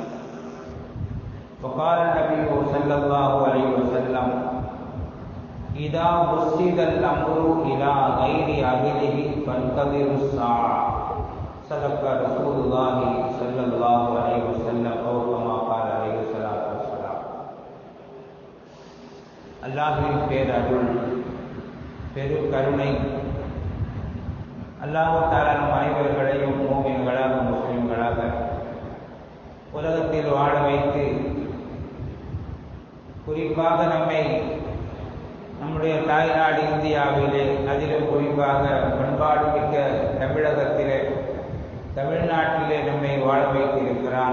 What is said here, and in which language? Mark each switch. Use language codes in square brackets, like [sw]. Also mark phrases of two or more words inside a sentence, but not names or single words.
[ar] وقال النبي صلى الله عليه وسلم إذا وسد الأمر إلى غير أهله فانتظروا الساعة. صدق رسول الله صلى الله عليه وسلم أو كما قال عليه الصلاة والسلام. [ta] அல்லாஹ்வின் பேரருள் பெருங்கருணை [ar] الله تعالى [ta] நம் அனைவர்களையும் மூமின்களாக முஸ்லிம்களாக உலகத்தில் வாழ வைத்து குறிப்பாக நம்முடைய தாய்நாடு இந்தியாவிலே அதிலும் குறிப்பாக பண்பாடு மிக்க தமிழகத்திலே தமிழ்நாட்டிலே நம்மை வாழ வைத்திருக்கிறான்.